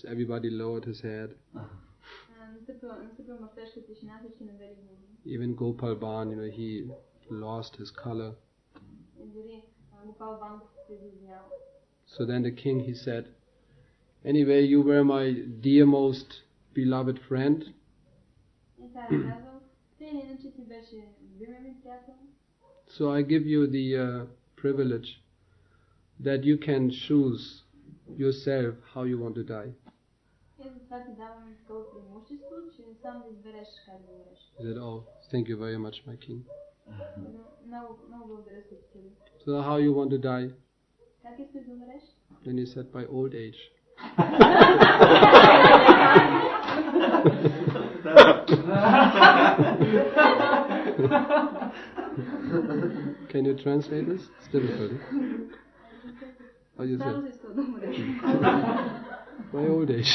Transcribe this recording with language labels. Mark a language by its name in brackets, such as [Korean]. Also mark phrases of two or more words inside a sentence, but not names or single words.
[English] Everybody lowered his head. Even Gopal Ban, he lost his color. So then the king, he said, Anyway, you were my dear most beloved friend. [Bulgarian] И Цар е казал, ти иначе ти беше любимия ми приятел. [English] So I give you the privilege that you can choose yourself how you want to die. [Bulgarian] И затова ти давам такова преимущество, че сам да избереш как да умреш. [English] Is that all? Thank you very much, my king. [Bulgarian] Много благодаря, Светителю. [English] So how you want to die? [Bulgarian] Как искаш да умреш? [English] Then he said, by old age. Can you translate this? It's difficult. How you say? By old age.